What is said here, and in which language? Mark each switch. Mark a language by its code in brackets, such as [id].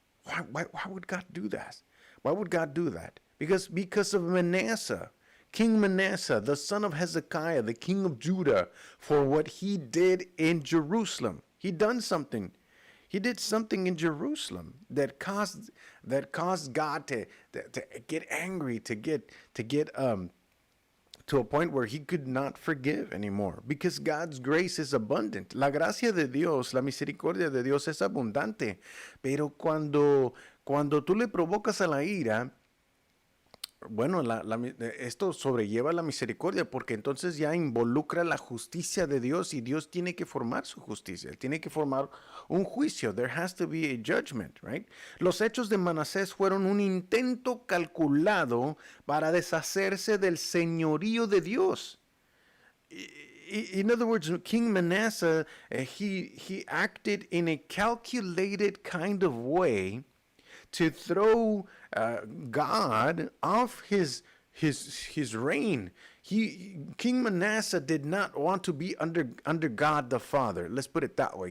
[en] Why would God do that? Why would God do that? Because of Manasseh, King Manasseh, the son of Hezekiah, the king of Judah, for what he did in Jerusalem. He did something in Jerusalem that caused God to get angry, to get to a point where he could not forgive anymore, because God's grace is abundant. [es] La gracia de Dios, la misericordia de Dios es abundante, pero cuando tú le provocas a la ira, bueno, esto sobrelleva la misericordia, porque entonces ya involucra la justicia de Dios, y Dios tiene que formar su justicia, tiene que formar un juicio. [en] There has to be a judgment, right? [es] Los hechos de Manasés fueron un intento calculado para deshacerse del señorío de Dios. [en] In other words, King Manasseh, he acted in a calculated kind of way to throw God off his reign. King Manasseh did not want to be under God the Father. Let's put it that way.